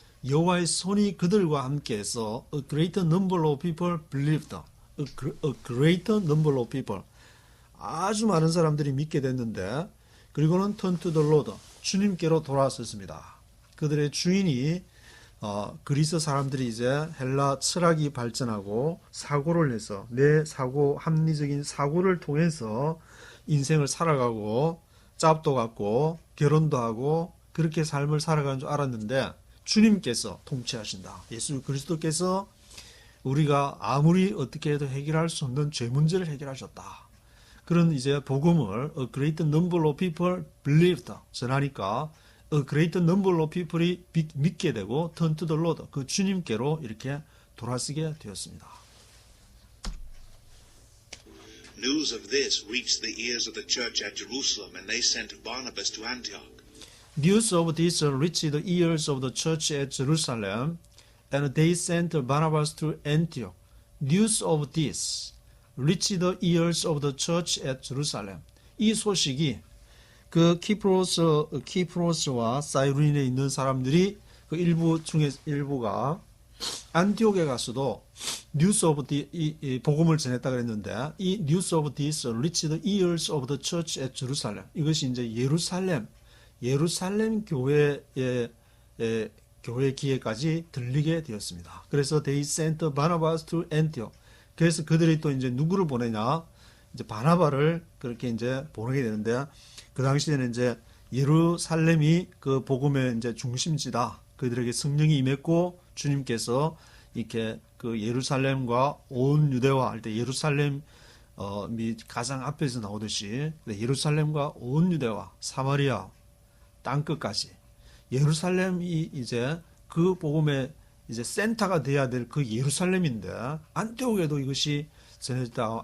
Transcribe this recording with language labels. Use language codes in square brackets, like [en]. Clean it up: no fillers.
[ko] 여호와의 손이 그들과 함께해서 [en] a great number of people believed. A great number of people. [ko] 아주 많은 사람들이 믿게 됐는데 그리고는 [en] turn to the Lord. [ko] 주님께로 돌아섰습니다. 그들의 주인이 그리스 사람들이 이제 헬라 철학이 발전하고 사고를 해서 내 사고, 합리적인 사고를 통해서 인생을 살아가고 짭도 갖고 결혼도 하고 그렇게 삶을 살아가는 줄 알았는데 주님께서 통치하신다. 예수 그리스도께서 우리가 아무리 어떻게 해도 해결할 수 없는 죄 문제를 해결하셨다. 그런 이제 복음을 [en] a great number of people believed [ko] 전하니까 [en] a great number of people [ko] 이 믿게 되고 [en] turn to the Lord [ko] 그 주님께로 이렇게 돌아서게 되었습니다. [en] News of this reached the ears of the church at Jerusalem, and they sent Barnabas to Antioch. News of this reached the ears of the church at Jerusalem, and they sent Barnabas to Antioch. News of this reached the ears of the church at Jerusalem. [ko] 이 소식이 그 키프로스와 사이루인에 있는 사람들이 그 일부 중에 일부가 안티옥에 가서도 뉴스 오브 이 복음을 전했다 그랬는데 이 뉴스 오브 [en] this reached the ears of the church at Jerusalem. [ko] 이것이 이제 예루살렘 교회의 교회 기회까지 들리게 되었습니다. 그래서 [en] they sent Barnabas to Antioch. [ko] 그래서 그들이 또 이제 누구를 보내냐? 이제 바나바를 그렇게 이제 보내게 되는데 그 당시에는 이제 예루살렘이 그 복음의 이제 중심지다. 그들에게 성령이 임했고 주님께서 이렇게 그 예루살렘과 온 유대와 할 때 예루살렘이 가장 앞에서 나오듯이 예루살렘과 온 유대와 사마리아 땅끝까지 예루살렘이 이제 그 복음의 이제 센터가 돼야 될 그 예루살렘인데 안티옥에도 이것이 전해졌다.